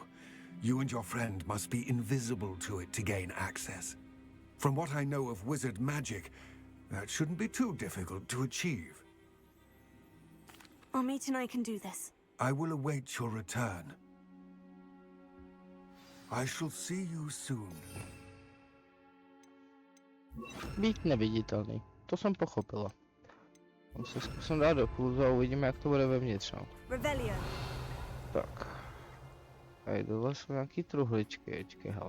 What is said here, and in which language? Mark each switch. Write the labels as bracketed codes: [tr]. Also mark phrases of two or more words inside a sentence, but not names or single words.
[en] You and your friend must be invisible to it to gain access. From what I know of wizard magic, that shouldn't be too difficult to achieve. Amit and I can do this. I will await your return. I shall see you soon. [cs] Být neviditelný, to jsem pochopila. Tam se zkusím dát do půlzu a uvidíme, jak to bude vevnitř. No. Revelio. Tak. Tady dole jsou nějaký truhličky, hele.